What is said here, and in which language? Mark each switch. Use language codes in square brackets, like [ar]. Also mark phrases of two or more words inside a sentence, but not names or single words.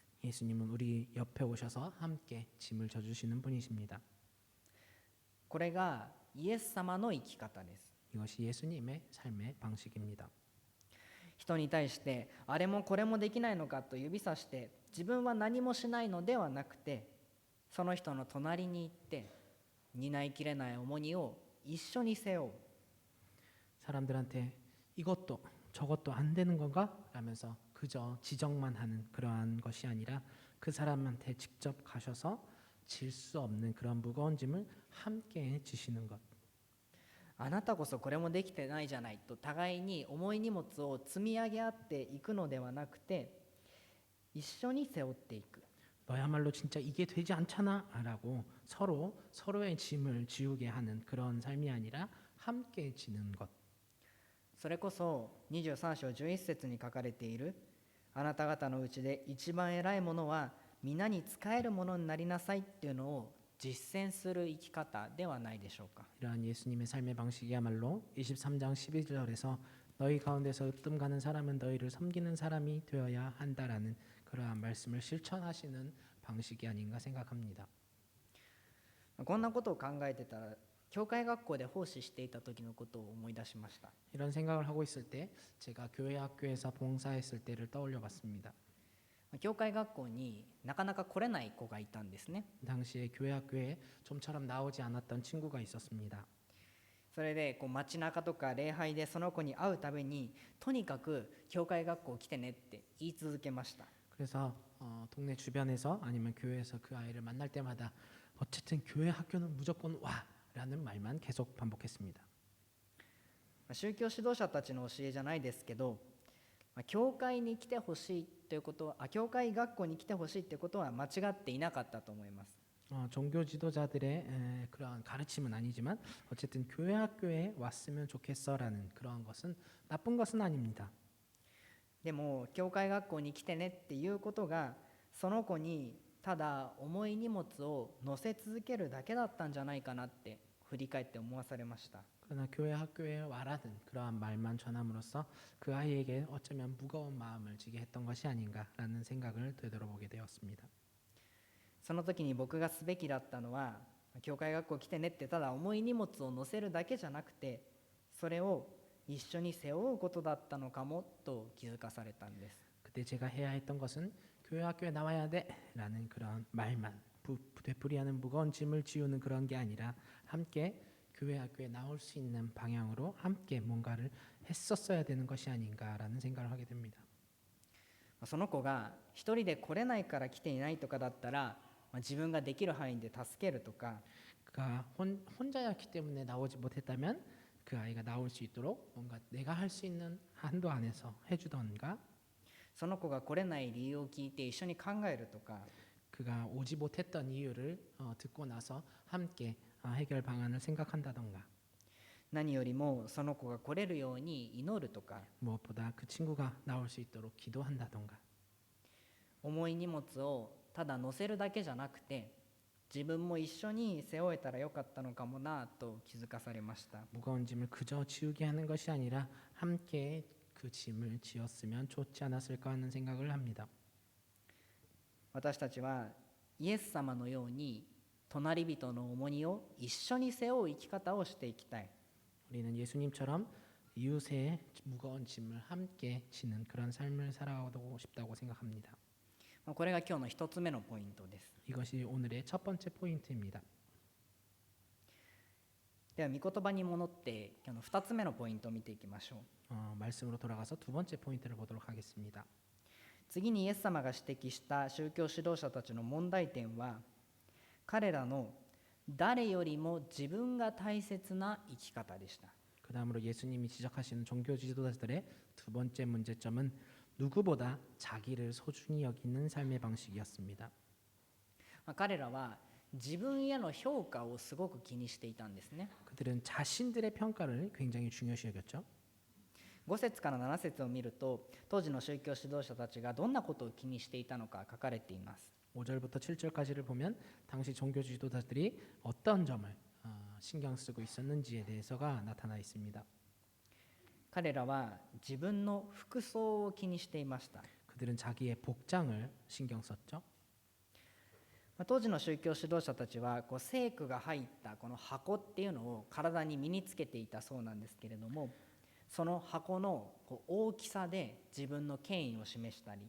[ko] 예수님은 우리 옆에 오셔서 함께 짐을 져주시는 분이십니다. [ja] これがイエス様の生き方です。 [ko] 이것이 예수님의 삶의 방식입니다. [ja] 人に対してあれもこれもできないのかと指さして自分は何もしないのではなくて、その人の隣に行って担いきれない重荷を一緒に背負う。 [ko] 사람들한테 이것도 저것도 안 되는 건가? 라면서 그저 지적만 하는 그러한 것이 아니라 그 사람한테 직접 가셔서 질 수 없는 그런 무거운 짐을 함께 지시는 것. [ja] あなたこそこれもできてないじゃないと互いに重い荷物を積み上げ合っていくのではなくて、一緒に背負っていく。 [ko] 너야말로 진짜 이게 되지 않잖아 라고 서로의 짐을 지우게 하는 그런 삶이 아니라 함께 지는 것. [ja] それこそ23章11節に書かれている、あなた方のうちで一番偉いものは皆に仕えるものになりなさいっていうのを実践する生き方ではないでしょうか。 [ko] 이러한 예수님의 삶의 방식이야말로 23장 11절에서 너희 가운데서 으뜸 가는 사람은 너희를 섬기는 사람이 되어야 한다라는 그러한 말씀을 실천하시는 방식이 아닌가 생각합니다. [ja] こんなことを考えてたら教会学校で奉仕していた時のことを思い出しました。 [ko] 이런 생각을 하고 있을 때 제가 교회 학교에서 봉사했을 때를 떠올려 봤습니다. [ja] 教会学校になかなか来れない子がいたんですね。 [ko] 당시에 교회 학교에 좀처럼 나오지 않았던 친구가 있었습니다. [ja] それで街中とか礼拝でその子に会うたびにとにかく教会学校来てねって言い続けました。 [ko] 그래서 동네 주변에서 아니면 교회에서 그 아이를 만날 때마다 어쨌든 교회 학교는 무조건 와라는 말만 계속 반복했습니다. [ja] 宗教指導者たちの教えじゃないですけど、教会に来てほしいということは、教会学校に来てほしいということは間違っていなかったと思います。 [ko] 종교 지도자들의 그러한 가르침은 아니지만 어쨌든 교회 학교에 왔으면 좋겠어라는 그러한 것은 나쁜 것은 아닙니다. [ja] でも教会学校に来てねっていうことがその子にただ重い荷物を乗せ続けるだけだったんじゃないかなって振り返って思わされました。 [ko] 그러나 교회 학교에 와라는 그러한 말만 전함으로써 그 아이에게 어쩌면 무거운 마음을 지게 했던 것이 아닌가라는 생각을 되돌아보게 되었습니다. [ja] その時に僕がすべきだったのは、教会学校来てねってただ重い荷物を乗せるだけじゃなくて、それを一緒に背負うことだったのかもと気づかされたんです。 [ko] 그때 제가 해야 했던 것은 교회 학교에 나와야 돼라는 그런 말만 되풀이하는 무거운 짐을 지우는 그런 게 아니라 함께 교회 학교에 나올 수 있는 방향으로 함께 뭔가를 했었어야 되는 것이 아닌가라는 생각을 하게 됩니다. [ja] その子が一人で来れないから来ていないとかだったら、自分ができる範囲で助けるとか、 [ko] 그가 혼자였기 때문에 나오지 못했다면 그 아이가 나올 수 있도록 뭔가 내가 할 수 있는 한도 안에서 해주던가, [ja] その子が来れない理由を聞いて一緒に考えるとか、 [ko] 그가 오지 못했던 이유를 듣고 나서 함께 해결 방안을 생각한다던가, [ja] 何よりもその子が来れるように祈るとか、 [ko] 무엇보다 그 친구가 나올 수 있도록 기도한다던가, [ja] 重い荷物をただ乗せるだけじゃなくて自分も一緒に背負えたらよかったのかもなと気づかされました。 [ko] 무거운 짐을 그저 지우게 하는 것이 아니라 함께 그 짐을 지었으면 좋지 않았을까 하는 생각을 합니다. [ja] 私たちはイエス様のように隣人の重荷を一緒に背負う生き方をしていきたい。 [ko] 우리는 예수님처럼 이웃의 무거운 짐을 함께 지는 그런 삶을 살아가고 싶다고 생각합니다. [ja] これが今日の一つ目のポイントです。 [ko] 이것이 오늘의 첫 번째 포인트입니다. [ja] では御言葉に戻って今日の二つ目のポイントを見ていきましょう。 [ko] 말씀으로 돌아가서 두 번째 포인트를 보도록 하겠습니다. [ja] 次にイエス様が指摘した宗教指導者たちの問題点は、彼らの誰よりも自分が大切な生き方でした。 [ko] 그 다음으로 예수님이 지적하시는 종교 지도자들의 두 번째 문제점은 누구보다 자기를 소중히 여기는 삶의 방식이었습니다. [ja] 彼らは自分への評価をすごく気にしていたんですね。 [ko] 그들은 자신들의 평가를 굉장히 중요시 여겼죠. [ja] 5 節から7節を見ると、当時の宗教指導者たちがどんなことを気にしていたのか書かれています。 [ko] 5절부터 7절까지를 보면 당시 종교 지도자들이 어떤 점을 신경 쓰고 있었는지에 대해서가 나타나 있습니다. [ja] 彼らは自分の服装を気にしていました。 [ko] 그들은 자기의 복장을 신경 썼죠. [ja] 当時の宗教指導者たちは聖句が入ったこの箱っていうのを体に身につけていたそうなんですけれども、その箱の大きさで自分の権威を示したり、